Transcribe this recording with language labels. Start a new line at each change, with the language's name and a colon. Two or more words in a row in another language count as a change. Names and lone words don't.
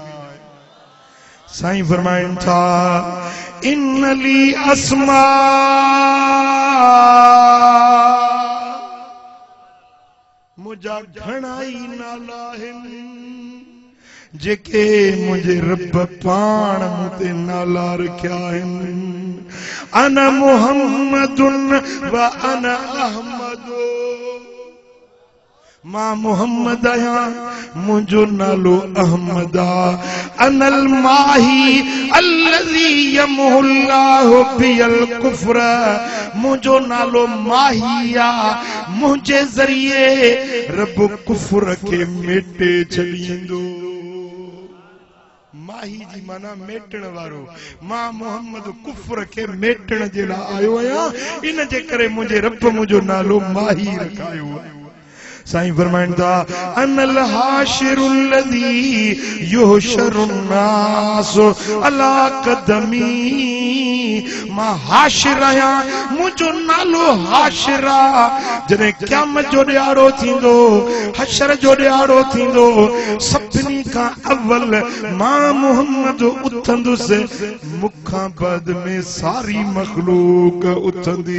Sindhi: साईं फरमाइनि था
Arabic: إن لي أسماء
Sindhi: मुझा घणाई नाला आहिनि जेके मुंहिंजे रब पाण मूं ते नाला रखिया आहिनि।
Arabic: أنا محمد وأنا أحمد
Sindhi: मां मोहम्मद आया मुझो नालो अहमदा
Arabic: أنا الماحي الذي يمحو الله بي الكفر
Sindhi: मुझो नालो माहिया मुझे जरिए रब कुफ्र के मेटे छॾींदो। माही जी माना मेटण वारो। मां मोहम्मद कुफ्र के मेटण जे लाइ आयो आहियां, इन जे करे मुझे रब मुझो नालो माही रखायो आहे। साईं फरमाइनि था
Arabic: أنا الحاشر الذي يحشر الناس على قدمي
Sindhi: मां हाशिर आहियां मुझो नालो हाशिरा जॾहिं क़यामत जो ॾियारो थींदो हशर जो ॾियारो थींदो सभिनी खां अव्वल मां मोहम्मद उथंदुसि मूंखां बाद में सारी मखलूक उथंदी।